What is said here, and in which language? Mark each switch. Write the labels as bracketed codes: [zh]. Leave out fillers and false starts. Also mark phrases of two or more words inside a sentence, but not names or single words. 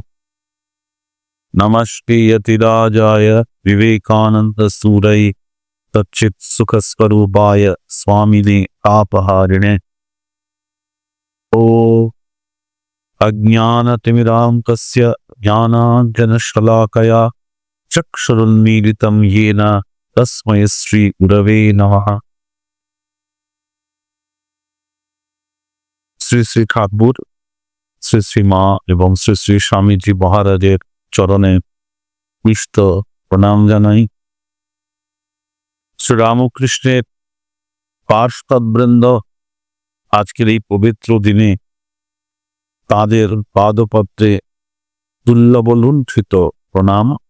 [sa] नमस्ते यतिराजाय विवेकानन्दसूरये सच्चित्सुखस्वरूपाय स्वामिने तापहारिणे। ओ अज्ञानतिमिरान्धस्य ज्ञानाञ्जनशलाकया चक्षुरुन्मीलितं येन तस्मै श्री गुरवे नमः। [bn] শ্রী শ্রী ঠাকুর, শ্রী শ্রী মা এবং শ্রী শ্রী স্বামীজি মহারাজের চরণে পুষ্ট প্রণাম জানাই। শ্রীরামকৃষ্ণের পার্শ্ববৃন্দ আজকের এই পবিত্র দিনে তাদের পাদপত্রে তুল্যবলুণ্ঠিত প্রণাম